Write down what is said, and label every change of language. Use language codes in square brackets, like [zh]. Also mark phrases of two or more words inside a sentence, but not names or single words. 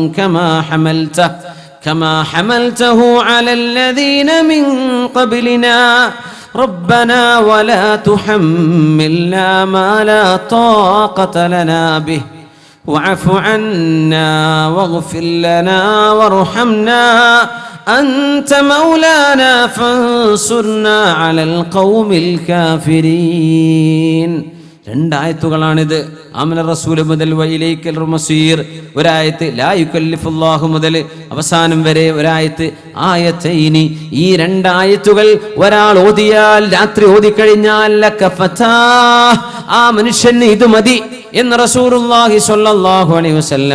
[ar] كما حملته على الذين من قبلنا ربنا ولا تحملنا ما لا طاقة لنا به واعف عنا واغفر لنا وارحمنا أنت مولانا فانصرنا على القوم الكافرين. [ml] രണ്ടായത്തുകളാണിത്. [ar] آمن الرسول [ml] മുതൽ [ar] وإليك المصير [ml] ഒരായത്ത്, [ar] لا يكلف الله [ml] മുതൽ അവസാനം വരെ ഒരായത്ത്, ആയത്തൈനി. ഈ രണ്ടായത്തുകൾ ഒരാൾ ഓതിയാൽ, രാത്രി ഓതിക്കഴിഞ്ഞാൽ ലകഫതാ, ആ മനുഷ്യന് ഇത് മതി എന്ന് [ar] رسول الله صلى الله عليه وسلم.